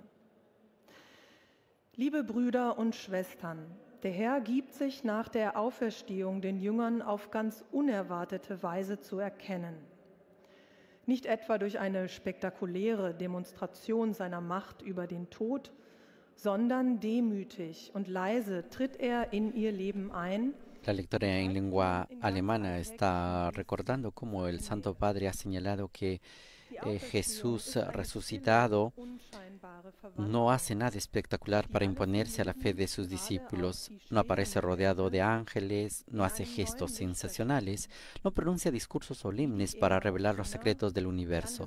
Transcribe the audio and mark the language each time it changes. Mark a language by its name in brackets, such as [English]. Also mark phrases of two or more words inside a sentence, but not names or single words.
[German] Liebe Brüder und Schwestern, der Herr gibt sich nach der Auferstehung den Jüngern auf ganz unerwartete Weise zu erkennen. Nicht etwa durch eine spektakuläre Demonstration seiner Macht über den Tod, sondern demütig und leise tritt er in ihr Leben ein. [Spanish] La lectora en lengua alemana está recordando cómo el Santo Padre ha señalado que Jesús resucitado no hace nada espectacular para imponerse a la fe de sus discípulos, no aparece rodeado de ángeles, no hace gestos sensacionales, no pronuncia discursos solemnes para revelar los secretos del universo.